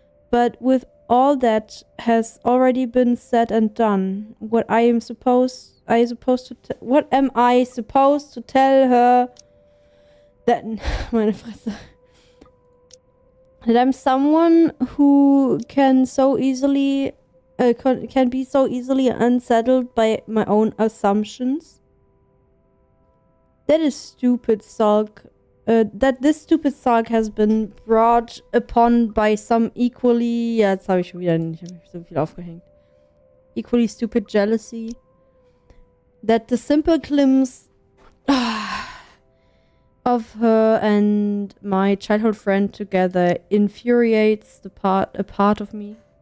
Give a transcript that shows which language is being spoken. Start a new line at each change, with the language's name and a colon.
English: But with all that has already been said and done, what am I supposed to tell her that
German: meine Fresse,
English: that I'm someone who can so easily can be so easily unsettled by my own assumptions? That is stupid sulk. That this stupid sulk has been brought upon by some equally...
German: Ja, jetzt habe ich schon wieder nicht so viel aufgehängt.
English: Equally stupid jealousy. That the simple glimpse of her and my childhood friend together infuriates a part of me.